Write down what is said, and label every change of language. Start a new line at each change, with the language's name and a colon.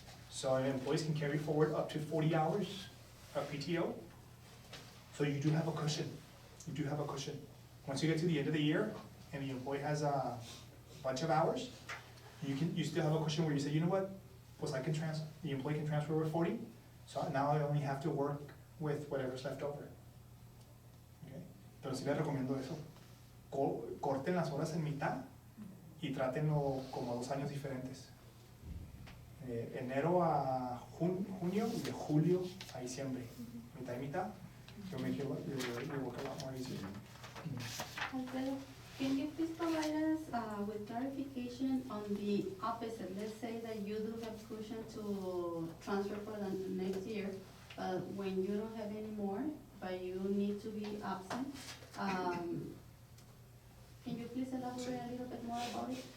English: So employees can carry forward up to 40 hours of PTO. So you do have a cushion. You do have a cushion. Once you get to the end of the year and the employee has a bunch of hours, you still have a cushion where you say, you know what, the employee can transfer over 40, so now I only have to work with whatever's left over. Okay?
Spanish: Pero sí les recomiendo eso. Corten las horas en mitad y trátenlo como 2 años diferentes. Enero a junio y de julio a diciembre. Mitad y mitad.
English: You'll make your work a lot more easier. Alfredo, can you please provide us with clarification on the opposite? Let's say that you do have cushion to transfer for the next year, but when you don't have any more, but you need to be absent, can you please elaborate a little bit more about it?